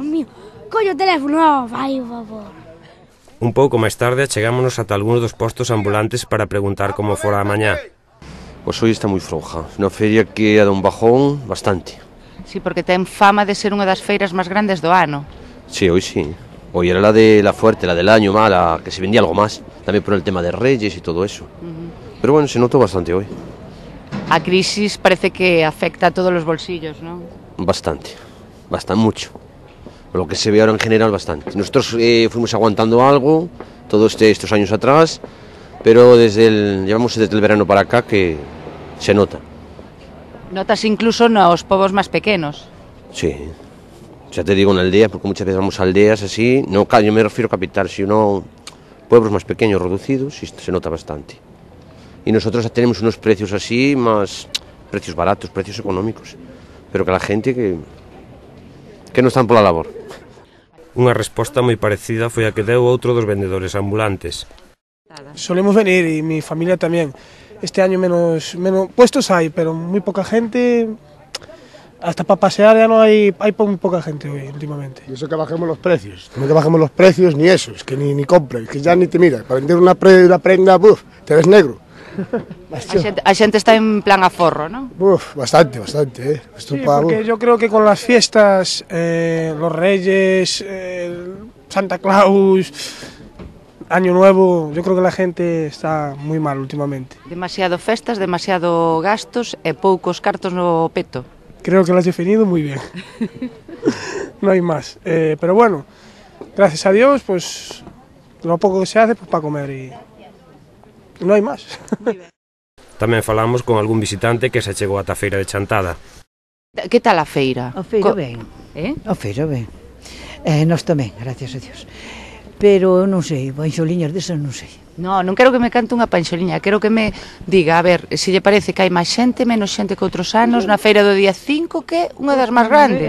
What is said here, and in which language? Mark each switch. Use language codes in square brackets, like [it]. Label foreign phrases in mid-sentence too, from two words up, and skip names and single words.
[gl] Coño o teléfono, vai, por favor. Un pouco máis tarde chegámonos ata algúns dos postos ambulantes para preguntar como fora a mañá. Pois hoy está moi floja. Na feria que a dá un bajón bastante. Sí, porque ten fama de ser unha das feiras máis grandes do ano. [es] Sí, hoy sí. Hoy era la de la fuerte, la del año mala, que se vendía algo más. También por el tema de Reyes y todo eso. Pero bueno, se notó bastante hoy. A crisis parece que afecta a todos los bolsillos, ¿no? Bastante mucho. Lo que se ve ahora en general, bastante. Nosotros fuimos aguantando algo todos estos años atrás, pero llevamos desde el verano para acá que se nota. [gl] Notas incluso nos povos máis pequenos. [es] Sí, ya te digo en aldea, porque muchas veces vamos a aldeas así, no, yo me refiero a capital, sino pueblos más pequeños, reducidos, y se nota bastante. Y nosotros tenemos unos precios así, más precios baratos, precios económicos, pero que la gente que [gl] non están pola labor. Unha resposta moi parecida foi a que deu outro dos vendedores ambulantes. [es] Solemos venir y mi familia también. Este año menos puestos hay, pero muy poca gente. Hasta para pasear ya no hay muy poca gente hoy últimamente. Y eso que bajemos los precios. No que bajemos los precios ni eso, es que ni compra, es que ya ni te miras. Para vender una prenda, te ves negro. [gl] A xente está en plan aforro, ¿no? [es] Bastante, Sí, porque yo creo que con las fiestas, los Reyes, Santa Claus, Año Nuevo, yo creo que la gente está muy mal últimamente. [gl] Demasiado festas, demasiado gastos e poucos cartos no peto. [es] Creo que lo has definido muy bien. No hay más. Pero bueno, gracias a Dios, pues lo poco que se hace pues para comer y no hay más. [gl] Tamén falamos con algún visitante que se achegou ata a feira de Chantada. Que tal a feira? A feira ben. A feira ben. Nós tamén, [es] gracias a Dios. [gl] Pero non sei, panxoliñas desas non sei. Non quero que me cante unha panxoliña, quero que me diga, a ver, se lle parece que hai máis xente, menos xente que outros anos, na feira do día 5, que unha das máis grandes.